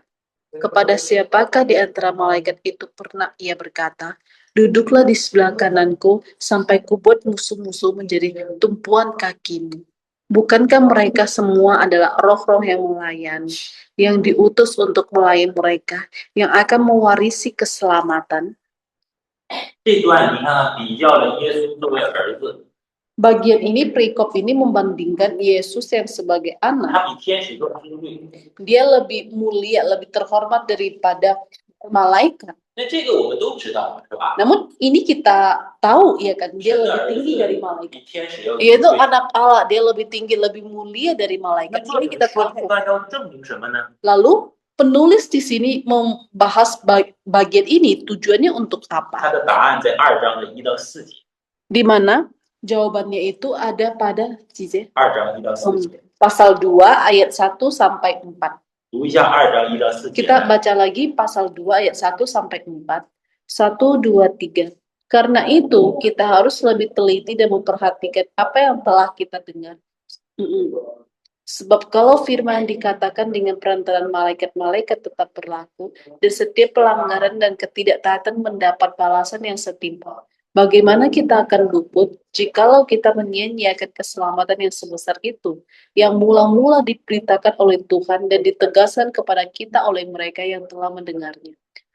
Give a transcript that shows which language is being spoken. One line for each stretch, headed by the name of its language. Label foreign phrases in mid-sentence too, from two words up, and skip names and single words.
Indonesian: Kepada siapakah di antara malaikat itu pernah ia berkata, duduklah di sebelah kananku, sampai kubuat musuh-musuh menjadi tumpuan kakimu. Bukankah mereka semua adalah roh-roh yang melayani, yang diutus untuk melayani mereka, yang akan mewarisi keselamatan?
Chinese: 这段你看啊，比较了耶稣作为儿子，
Indonesian: Bagian ini, perikop ini membandingkan Yesus yang sebagai anak.
Chinese: 他比天使更尊贵。
Indonesian: Dia lebih mulia, lebih terhormat daripada malaikat.
Chinese: 那这个我们都知道，是吧？
Indonesian: Namun ini kita tahu ya kan, dia lebih tinggi dari malaikat.
Chinese: 比天使要尊
Indonesian: Yaitu
Chinese: 贵。
Indonesian: anak Allah, dia lebih tinggi, lebih mulia dari
Chinese: 那
Indonesian: malaikat.
Chinese: 作
Indonesian: Ini
Chinese: 者
Indonesian: kita
Chinese: 说
Indonesian: tahu.
Chinese: 这段要证明什么呢？
Indonesian: Lalu penulis di sini membahas bagian ini tujuannya untuk
Chinese: 他
Indonesian: apa?
Chinese: 的答案在2章的1到4节。
Indonesian: Di mana jawabannya itu ada pada
Chinese: 2 章1到4节，
Indonesian: pasal 2 ayat 1 sampai 4.
Chinese: 读一下2章1到4节。
Indonesian: Kita baca lagi pasal 2 ayat 1 sampai 4. 1, 2, 3. Karena itu kita harus lebih teliti dan memperhatikan apa yang telah kita dengar. Sebab kalau firman dikatakan dengan perantaran malaikat-malaikat tetap berlaku, dan setiap pelanggaran dan ketidaktaatan mendapat balasan yang setimpal, bagaimana kita akan luput jikalau kita menyia-nyiakan keselamatan yang sebesar itu, yang mula-mula diberitakan oleh Tuhan dan ditegaskan kepada kita oleh mereka yang telah mendengarnya.